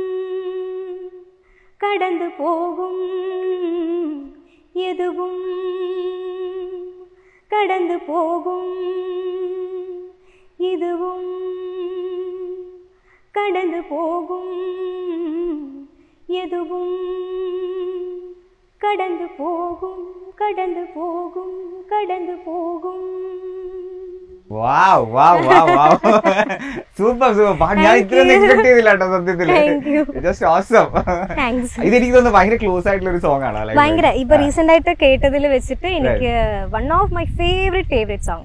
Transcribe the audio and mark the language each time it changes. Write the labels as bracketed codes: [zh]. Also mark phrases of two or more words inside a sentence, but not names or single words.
[ta] கடந்து போகும் எதுவும் கடந்து போகும் இதுவும் கடந்து போகும் எதுவும் கடந்து போகும் கடந்து போகும் கடந்து போகும் [en] wow wow wow wow super super [ml] പാട്ട് ഞാൻ ഇത്രയൊന്നും എക്സ്പെക്ട് ചെയ്തില്ല കേട്ടോ സത്യത്തില് [en] just awesome [ml] ഇതെനിക്ക് തോന്നുന്നു ഭയങ്കര ക്ലോസ് ആയിട്ടുള്ള ഒരു സോങ് ആണ് ഭയങ്കര ഇപ്പൊ റീസെന്റ് ആയിട്ട് കേട്ടതിൽ വെച്ചിട്ട് എനിക്ക് [en] one of my favourite song